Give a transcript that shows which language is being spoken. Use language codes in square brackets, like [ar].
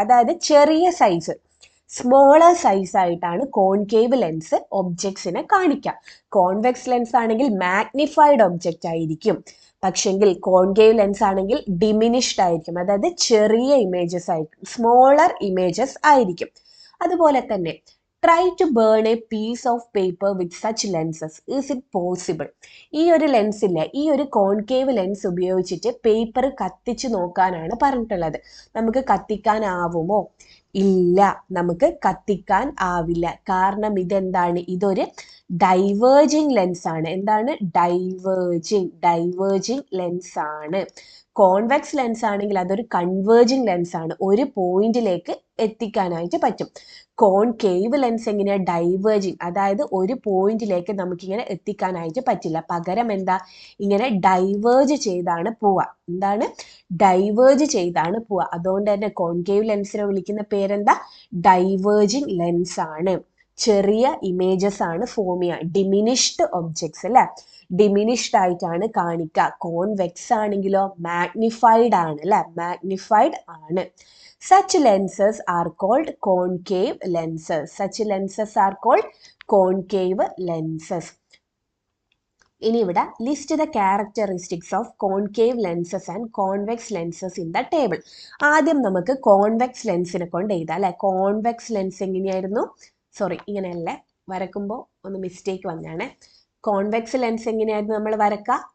[ml] അതായത് ചെറിയ size, smaller size ആയിട്ടാണ് കോൺകേവ് ലെൻസ് ഒബ്ജക്ട്സിനെ കാണിക്കുക. കോൺവെക്സ് ലെൻസ് ആണെങ്കിൽ മാഗ്നിഫൈഡ് ഒബ്ജക്റ്റ് ആയിരിക്കും. പക്ഷെങ്കിൽ കോൺകേവ് ലെൻസ് ആണെങ്കിൽ ഡിമിനിഷ്ഡ് ആയിരിക്കും. അതായത് ചെറിയ ഇമേജസ് ആയിരിക്കും, സ്മോളർ ഇമേജസ് ആയിരിക്കും. അതുപോലെ തന്നെ [en] try to burn a piece of paper with such lenses. Is it possible? [ml] ഈ ഒരു ലെൻസില്ലേ, ഈ ഒരു കോൺകേവ് ലെൻസ് ഉപയോഗിച്ചിട്ട് പേപ്പർ കത്തിച്ച് നോക്കാനാണ് പറഞ്ഞിട്ടുള്ളത്. നമുക്ക് കത്തിക്കാനാവുമോ? ഇല്ല, നമുക്ക് കത്തിക്കാൻ ആവില്ല. കാരണം ഇതെന്താണ്? ഇതൊരു ഡൈവേർജിങ് ലെൻസ് ആണ്. എന്താണ്? ഡൈവേർജിങ് ലെൻസ് ആണ്. കോൺവെക്സ് ലെൻസ് ആണെങ്കിൽ അതൊരു കൺവേർജിങ് ലെൻസ് ആണ്. ഒരു പോയിന്റിലേക്ക് എത്തിക്കാനായിട്ട് പറ്റും. കോൺകേവ് ലെൻസ് എങ്ങനെയാ? ഡൈവേർജിങ്. അതായത് ഒരു പോയിന്റിലേക്ക് നമുക്കിങ്ങനെ എത്തിക്കാനായിട്ട് പറ്റില്ല. പകരം എന്താ? ഇങ്ങനെ ഡൈവേർജ് ചെയ്താണ് പോവുക. എന്താണ്? ഡൈവേർജ് ചെയ്താണ് പോവുക. അതുകൊണ്ട് തന്നെ കോൺകേവ് ലെൻസിനെ വിളിക്കുന്ന പേരെന്താ? ഡൈവേർജിങ് ലെൻസ് ആണ്. ചെറിയ ഇമേജസ് ആണ് ഫോം ചെയ്യുക. ഡിമിനിഷ്ഡ് ഒബ്ജക്ട്സ് അല്ലെ, ഡിമിനിഷ്ഡ് ആയിട്ടാണ് കാണിക്കുക. കോൺവെക്സ് ആണെങ്കിലോ മാഗ്നിഫൈഡ് ആണ് അല്ലെ, മാഗ്നിഫൈഡ് ആണ്. [en] Such lenses are called concave lenses. Such lenses are called concave lenses. [ml] ഇനി ഇവിടെ [en] List the characteristics of concave lenses and convex lenses in the table. [ml] ആദ്യം നമുക്ക് കോൺവെക്സ് ലെൻസിനെ കൊണ്ട് എഴുതാം അല്ലെ. കോൺവെക്സ് ലെൻസ് എങ്ങനെയായിരുന്നു? സോറി, ഇങ്ങനെയല്ലേ വരക്കുമ്പോൾ ഒന്ന് മിസ്റ്റേക്ക് വന്നാണ്. കോൺവെക്സ് ലെൻസ് എങ്ങനെയായിരുന്നു നമ്മൾ വരക്കുക?